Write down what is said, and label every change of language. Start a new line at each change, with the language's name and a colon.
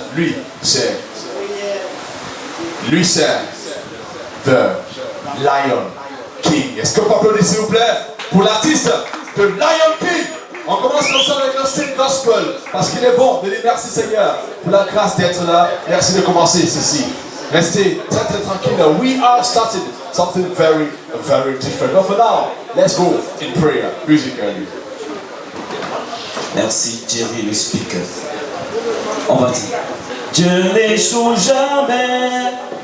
French: Lui, c'est The Lion King. Est-ce que vous pouvez applaudir s'il vous plaît pour l'artiste de Lion King? On commence comme ça avec un style gospel parce qu'il est bon de dire merci Seigneur pour la grâce d'être là. Merci de commencer ceci. Restez très très tranquille.
English: We are starting something very very different. But for now, let's go in prayer. Music early.
French: Merci Jerry le speaker. On va dire Dieu n'échoue jamais.